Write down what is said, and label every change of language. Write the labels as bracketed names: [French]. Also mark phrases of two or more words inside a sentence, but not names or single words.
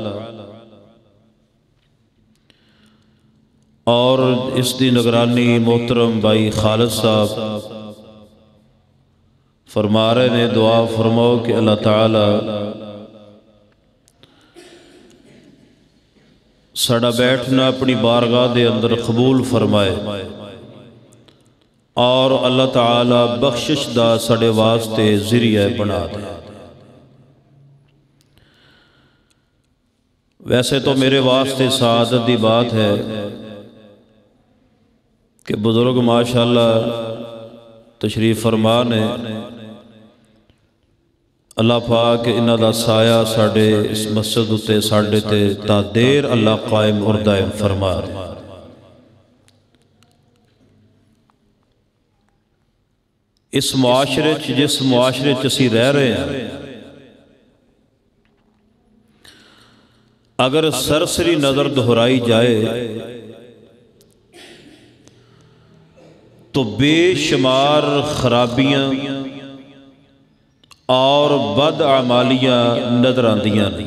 [Punjabi] اور اس دی نگرانی محترم بھائی خالد صاحب فرما رہے نے، دعا فرماؤ کہ اللہ تعالی ساڑا بیٹھنا اپنی بارگاہ دے اندر قبول فرمائے اور اللہ تعالی بخشش دا ساڑے واسطے ذریعہ بنا دے۔ ویسے تو میرے واسطے سعادت دی بات ہے کہ بزرگ ماشاءاللہ تشریف فرمان ہے، اللہ پاک انہاں دا سایہ ساڑے اس مسجد تے ساڑے تے تا دیر اللہ قائم اور دائم فرما رہے۔ [Urdu] اس معاشرے جس معاشرے چسی رہ رہے ہیں، اگر سرسری نظر دہرائی جائے تو بے شمار خرابیاں اور بدعمالیاں نظر آندیاں